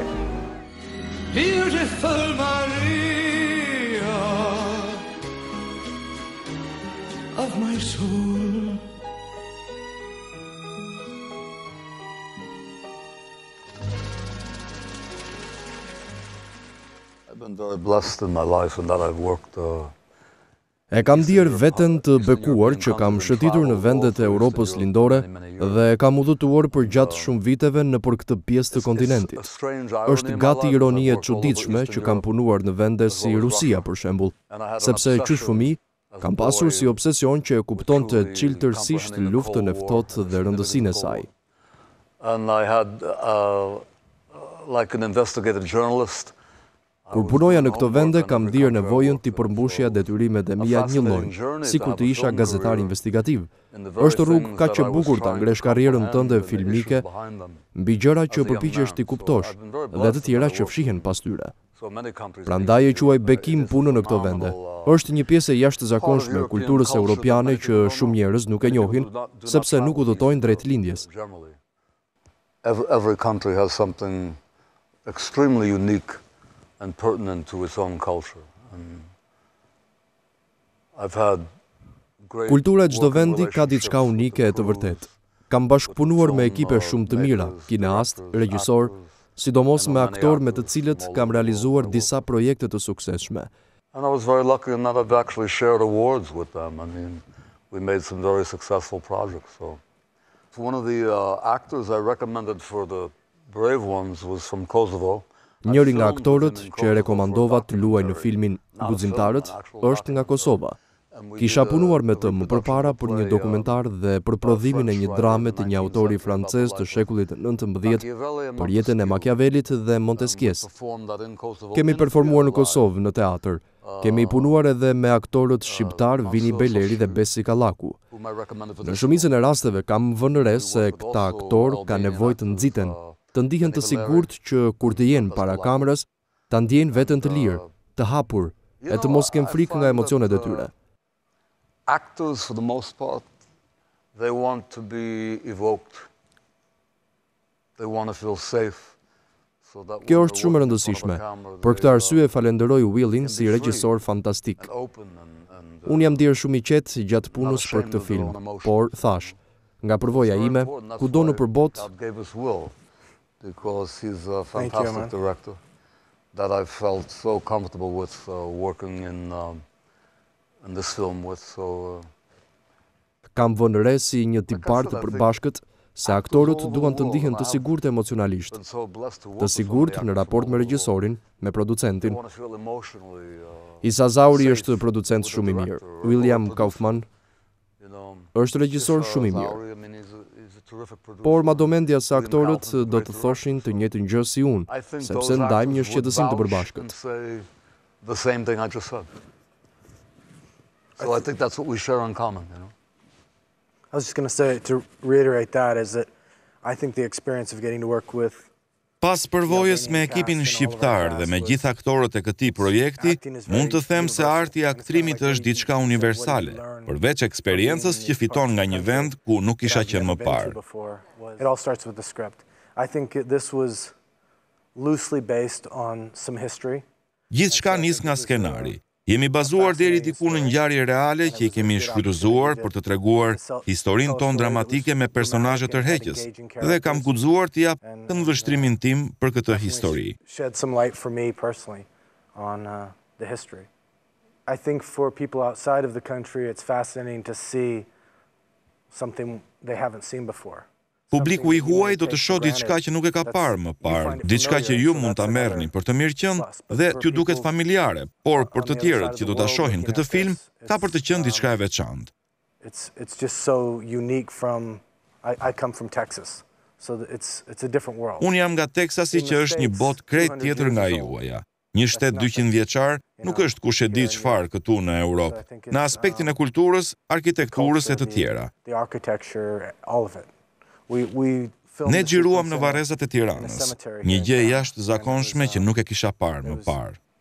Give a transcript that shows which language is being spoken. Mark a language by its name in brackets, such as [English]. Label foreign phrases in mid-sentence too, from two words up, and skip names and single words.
[English] Beautiful Maria of my soul. I've been very blessed in my life in that I've worked [Albanian] E kam ndier veten të bekuar që kam shëtitur në vendet e Europës lindore dhe e kam udhëtuar për gjatë shumë viteve nëpër këtë pjesë të kontinentit. Është gati ironi e çuditshme që kam punuar në vende si Rusia për shembull, sepse qysh fëmijë kam pasur si obsesion që e kuptonte çiltërsisht luftën e ftohtë dhe rëndësinë e saj. [English] And I had like an investigative journalist. [Albanian] Kur punoja në këto vende, kam ndier nevojën t'i përmbushja detyrimet e mia një lloj, sikur të isha gazetar investigativ. Është rrugë kaq e bukur ta ngresh karrierën tënde filmike mbi gjëra që përpiqesh t'i kuptosh dhe të tjera që fshihen pas tyre. Prandaj e quaj bekim punën në këto vende. Është një pjesë e jashtëzakonshme e kulturës europiane që shumë njerëz nuk e njohin, sepse nuk udhëtojnë drejt lindjes. [English] Every country has something extremely unique and pertinent to its own culture. And I've had great [Albanian] Kultura e çdo vendi ka diçka unike e të vërtetë. Kam bashkëpunuar me ekipe shumë të mira, kineast, regjisor, sidomos me aktorë me të cilët kam realizuar disa projekte të suksesshme. [English] And I was very lucky in that I've actually shared awards with them. I mean, we made some very successful projects. So one of the actors I recommended for the Brave Ones was from Kosovo. [Albanian] Njëri nga aktorët që e rekomandova të luajë në filmin Guximtarët është nga Kosova. Kisha punuar me të më përpara për një dokumentar dhe për prodhimin e një drame të një autori francez të shekullit XIX për jetën e Machiavellit dhe Montesquieu's. Kemi performuar në Kosovë në teatr. Kemi punuar edhe me aktorët shqiptar Vini Beleri dhe Besi Kallaku. Në shumicën e rasteve kam vënë re se këta aktorë kanë nevojë të nxiten, të ndihen të sigurt që kur të jenë para kamerës, ta ndjejnë veten të lirë, të hapur, e të mos kenë frikë nga emocionet e tyre. [English] Actors, for the most part, they want to be evoked. They want to feel safe. [Albanian] Kjo është shumë e rëndësishme. Për këtë arsye falenderoj Willin si regjisor fantastik. Unë jam ndier shumë i qetë gjatë punës për këtë film, por thash, nga përvoja ime, kudo nëpër botë, [English] because he's a fantastic director that I felt so comfortable with working in this film with. So [Albanian] kam vënë re si një tipar të përbashkët se aktorët duan të ndihen të sigurt emocionalisht, të sigurt në raport me regjisorin, me producentin. Isa Zauri është producent shumë i mirë. William Kaufman është regjisor shumë i mirë. Por madomendja se aktorët do të thoshin të njëjtën gjë si unë, sepse ndajmë një shqetësim të përbashkët. [English] So I think that's what we share in common, you know. I was just going to say, to reiterate that, is that I think the experience of getting to work with [Albanian] Pas përvojës me ekipin shqiptar dhe me gjithë aktorët e këtij projekti, mund të them se arti i aktrimit është diçka universale, përveç eksperiencës që fiton nga një vend ku nuk isha qenë më parë. [English] It all starts with the script. I think this was loosely based on some history. [Albanian] Gjithçka nis nga skenari. Jemi bazuar deri diku në ngjarje reale që I kemi shfrytëzuar për të treguar historinë tonë dramatike me personazhe tërheqës dhe kam guxuar të jap këndvështrimin tim për këtë histori. [English] Shed some light for me personally on the history. I think for people outside of the country it's fascinating to see something they haven't seen before. [Albanian] Publiku i huaj do të shohë diçka që nuk e ka parë më parë, diçka që ju mund ta merrni për të mirëqenë dhe t'ju duket familjare, por për të tjerët që do ta shohin këtë film, ka për të qenë diçka e veçantë. [English] It's just so unique from I come from Texas. So it's a different world. [Albanian] Unë jam nga Teksasi që është një botë krejt tjetër nga juaja. Një shtet 200 vjeçar nuk është kush e di çfarë këtu në Europë, në aspektin e kulturës, arkitekturës e të tjera. Ne xhiruam në varrezat e Tiranës, një gjë e jashtëzakonshme që nuk e kisha parë më parë.